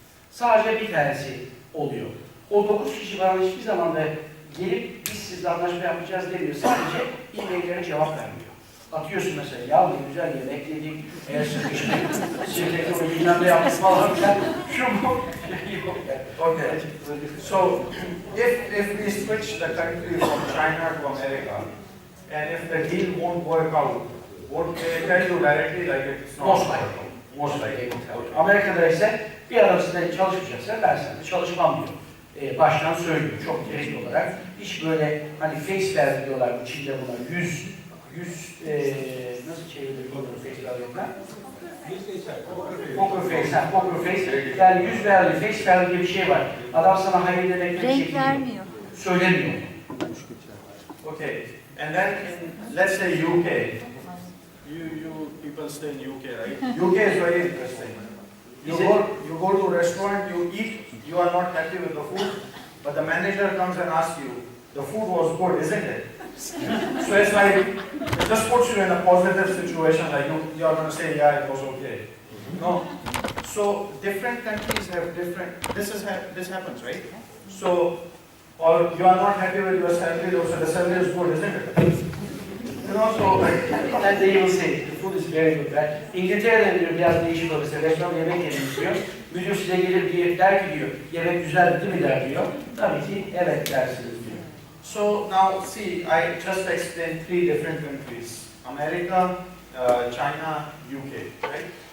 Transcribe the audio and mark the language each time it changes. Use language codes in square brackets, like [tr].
[tr] Sadece bir tanesi oluyor. O 9 kişi bana hiçbir zaman da gelip biz sizle anlaşma yapacağız demiyor. Sadece e-maillere cevap vermiyor. Atıyorsun mesela, ya ne güzel yemek yedik, el sıkıştık, sizdeki o bilmem ne yaptık falan filan. Şu bu. [en] Okay. So if we switch the country from China to America, and if the deal won't work out, would they tell you directly like it's not? Most likely. Most likely. [tr] Amerika'da ise bir adam sizden çalışmayacaksa ben seninle çalışmam diyor. Baştan söylüyor çok direkt olarak. Hiç böyle hani face value diyorlar bu Çin'de buna. Yüz nasıl çevirilir face value'dan? Poker face, poker face. Yani yüz value, face value diye bir şey var. Adam sana hayır demekle bir şey Renk vermiyor. Söylemiyor. [en] Okay. And then in, let's say UK. You people stay in UK, right? UK is very interesting. You go to a restaurant, you eat, you are not happy with the food, but the manager comes and asks you, the food was good, isn't it? So it's like, it just puts you in a positive situation, like you are going to say, yeah, it was okay. No. So different countries have different, this happens, right? So, or you are not happy with your salary, so the salary is good, isn't it? You know, so And they will say, the food is very good, right? [tr] İngiltere'de diyor biraz değişik olur. Mesela restoran yemek yemek diyor. Müdür size gelir diye der ki diyor, yemek güzel değil mi der diyor. Tabii ki evet dersiniz diyor. [en] So now see, I just explained 3 different countries: America, China, UK, right?